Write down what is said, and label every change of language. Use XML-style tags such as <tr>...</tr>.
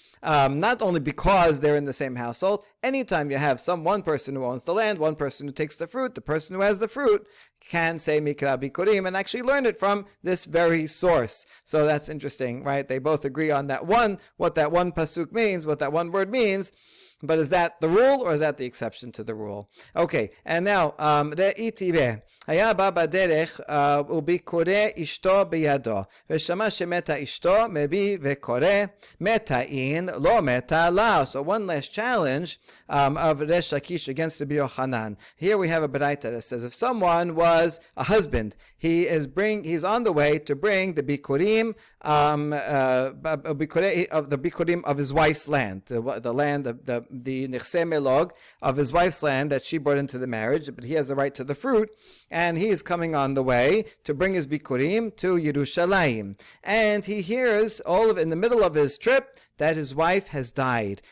<en>not only because they're in the same household. Anytime you have one person who owns the land, one person who takes the fruit, the person who has the fruit can say Mikra Bikurim and actually learn it from this very source. So that's interesting, right? They both agree on that one, what that one pasuk means, what that one word means. But is that the rule or is that the exception to the rule? Okay, and now, Re'itibe.</en> <he>היה בא בדרך וביקורי אשתו בידו ושמע שמתה אשתו מביא וקורא מתה אין לא מתה לה.</he> <en>So one last challenge of Reish Lakish against Rabbi Yochanan. Here we have a baraita that says if someone was a husband, he's on the way to bring the bikurim of the bikurim of his wife's land, the land of the nechse melog of his wife's land that she brought into the marriage, but he has the right to the fruit, and he is coming on the way to bring his bikurim to Yerushalayim, and he hears in the middle of his trip that his wife has died.</en>